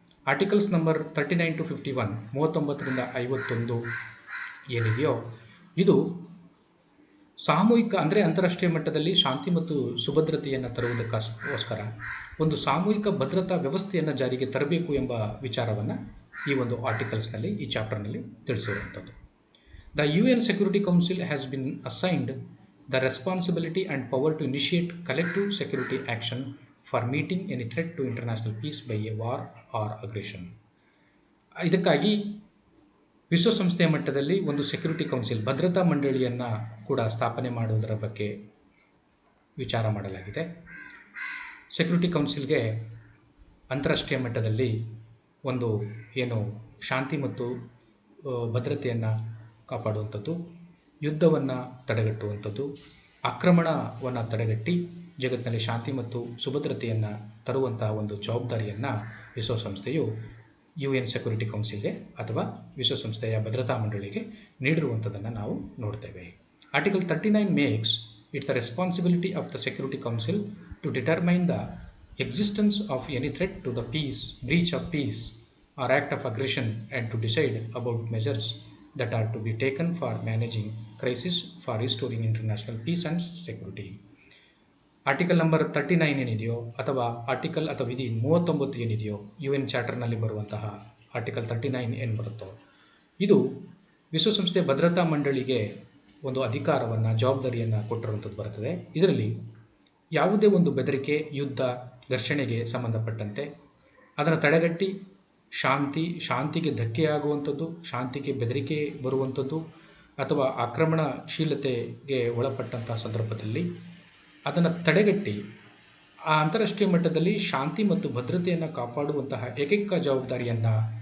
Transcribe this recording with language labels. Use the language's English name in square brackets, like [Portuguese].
[Kannada] Articles number 39 to 51, 39ರಿಂದ 51 ಏನಿದೆಯೋ ಇದು ಸಾಮೂಹಿಕ, ಅಂದರೆ ಅಂತಾರಾಷ್ಟ್ರೀಯ ಮಟ್ಟದಲ್ಲಿ ಶಾಂತಿ ಮತ್ತು ಸುಭದ್ರತೆಯನ್ನು ತರುವುದಕ್ಕೋಸ್ಕರ ಒಂದು ಸಾಮೂಹಿಕ ಭದ್ರತಾ ವ್ಯವಸ್ಥೆಯನ್ನು ಜಾರಿಗೆ ತರಬೇಕು ಎಂಬ ವಿಚಾರವನ್ನು ಈ ಒಂದು ಆರ್ಟಿಕಲ್ಸ್ನಲ್ಲಿ, ಈ ಚಾಪ್ಟರ್ನಲ್ಲಿ ತಿಳಿಸಿರುವಂಥದ್ದು. [English] The UN Security Council has been assigned the responsibility and power to initiate collective security action for meeting any threat to international peace by a war or aggression. [Kannada] ಇದಕ್ಕಾಗಿ ವಿಶ್ವಸಂಸ್ಥೆಯ ಮಟ್ಟದಲ್ಲಿ ಒಂದು ಸೆಕ್ಯೂರಿಟಿ ಕೌನ್ಸಿಲ್, ಭದ್ರತಾ ಮಂಡಳಿಯನ್ನು ಕೂಡ ಸ್ಥಾಪನೆ ಮಾಡುವುದರ ಬಗ್ಗೆ ವಿಚಾರ ಮಾಡಲಾಗಿದೆ. ಸೆಕ್ಯೂರಿಟಿ ಕೌನ್ಸಿಲ್ಗೆ ಅಂತಾರಾಷ್ಟ್ರೀಯ ಮಟ್ಟದಲ್ಲಿ ಒಂದು ಏನು ಶಾಂತಿ ಮತ್ತು ಭದ್ರತೆಯನ್ನು ಕಾಪಾಡುವಂಥದ್ದು, ಯುದ್ಧವನ್ನು ತಡೆಗಟ್ಟುವಂಥದ್ದು, ಆಕ್ರಮಣವನ್ನು ತಡೆಗಟ್ಟಿ ಜಗತ್ತಿನಲ್ಲಿ ಶಾಂತಿ ಮತ್ತು ಸುಭದ್ರತೆಯನ್ನು ತರುವಂತಹ ಒಂದು ಜವಾಬ್ದಾರಿಯನ್ನು ವಿಶ್ವಸಂಸ್ಥೆಯು UN ಸೆಕ್ಯೂರಿಟಿ ಕೌನ್ಸಿಲ್ಗೆ ಅಥವಾ ವಿಶ್ವಸಂಸ್ಥೆಯ ಭದ್ರತಾ ಮಂಡಳಿಗೆ ನೀಡಿರುವಂಥದ್ದನ್ನು ನಾವು ನೋಡ್ತೇವೆ. [English] Article 39 makes it the responsibility of the security council to determine the existence of any threat to the peace, breach of peace or act of aggression, and to decide about measures that are to be taken for managing crisis for restoring international peace and security. [Kannada] Article number 39 ಏನಿದೆಯೋ ಅಥವಾ article ಅಥವಾ ವಿಧಿ 39 ಏನಿದೆಯೋ UN ಚಾರ್ಟರ್ನಲ್ಲಿ ಬರುವಂತಹ article 39 ಏನು ಬರುತ್ತೋ ಇದು ವಿಶ್ವಸಂಸ್ಥೆ ಭದ್ರತಾ ಮಂಡಳಿಗೆ ಒಂದು ಅಧಿಕಾರವನ್ನು, ಜವಾಬ್ದಾರಿಯನ್ನು ಕೊಟ್ಟಿರುವಂಥದ್ದು ಬರುತ್ತದೆ. ಇದರಲ್ಲಿ ಯಾವುದೇ ಒಂದು ಬೆದರಿಕೆ, ಯುದ್ಧ, ಘರ್ಷಣೆಗೆ ಸಂಬಂಧಪಟ್ಟಂತೆ ಅದನ್ನು ತಡೆಗಟ್ಟಿ ಶಾಂತಿಗೆ ಧಕ್ಕೆಯಾಗುವಂಥದ್ದು, ಶಾಂತಿಗೆ ಬೆದರಿಕೆ ಬರುವಂಥದ್ದು ಅಥವಾ ಆಕ್ರಮಣಶೀಲತೆಗೆ ಒಳಪಟ್ಟಂತಹ ಸಂದರ್ಭದಲ್ಲಿ ಅದನ್ನು ತಡೆಗಟ್ಟಿ ಆ ಅಂತಾರಾಷ್ಟ್ರೀಯ ಮಟ್ಟದಲ್ಲಿ ಶಾಂತಿ ಮತ್ತು ಭದ್ರತೆಯನ್ನು ಕಾಪಾಡುವಂತಹ ಏಕೈಕ ಜವಾಬ್ದಾರಿಯನ್ನು